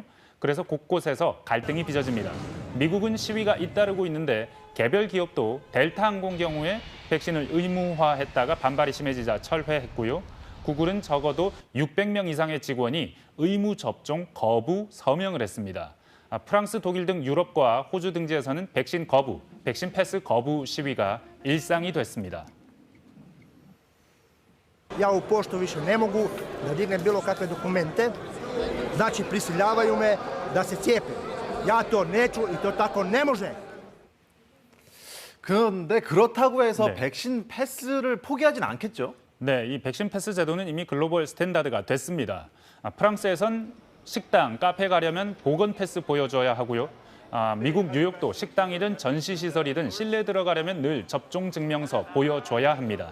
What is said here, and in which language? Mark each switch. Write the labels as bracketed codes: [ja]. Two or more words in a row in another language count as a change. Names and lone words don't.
[ko] 그래서 곳곳에서 갈등이 빚어집니다. 미국은 시위가 잇따르고 있는데 개별 기업도 델타 항공 경우에 백신을 의무화했다가 반발이 심해지자 철회했고요. 구글은 적어도 600명 이상의 직원이 의무 접종 거부 서명을 했습니다. 프랑스, 독일 등 유럽과 호주 등지에서는 백신 거부, 백신 패스 거부 시위가 일상이 됐습니다. [hr] Ja u poštu više ne mogu da dignem bilo kakve dokumente, znači prisiljavaju me da se cijepim. Ja to neću i to tako ne može. [ko] 그런데 그렇다고 해서 네. 백신 패스를 포기하진 않겠죠? 네, 이 백신 패스 제도는 이미 글로벌 스탠다드가 됐습니다. 프랑스에선 식당, 카페 가려면 보건 패스 보여줘야 하고요. 미국 뉴욕도 식당이든 전시시설이든 실내 들어가려면 늘 접종 증명서 보여줘야 합니다.